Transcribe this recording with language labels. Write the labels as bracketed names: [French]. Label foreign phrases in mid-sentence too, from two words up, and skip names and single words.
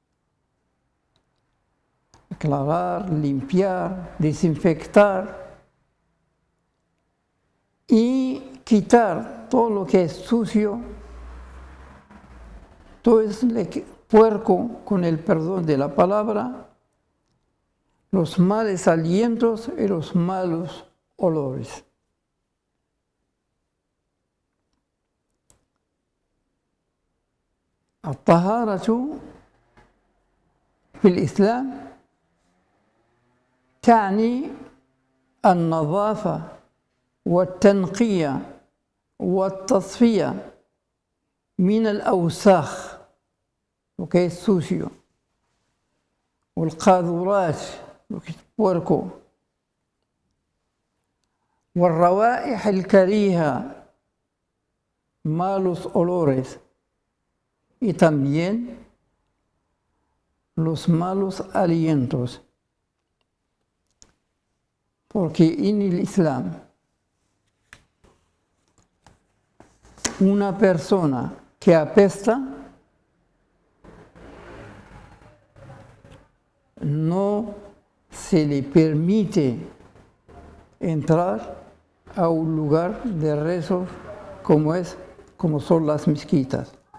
[Spanish] Aclarar, limpiar, desinfectar y quitar todo lo que es sucio, todo es puerco, con el perdón de la palabra, los malos alientos y los malos olores. [Arabic] الطهارة في الإسلام تعني النظافة والتنقية والتصفية من الأوساخ، [Spanish] lo que es sucio، والقاذورات، lo que es puerco، [Arabic] والروائح الكريهة، [Spanish] malos olores, y también los malos alientos. Porque en el Islam, una persona que apesta no se le permite entrar a un lugar de rezo como son las mezquitas.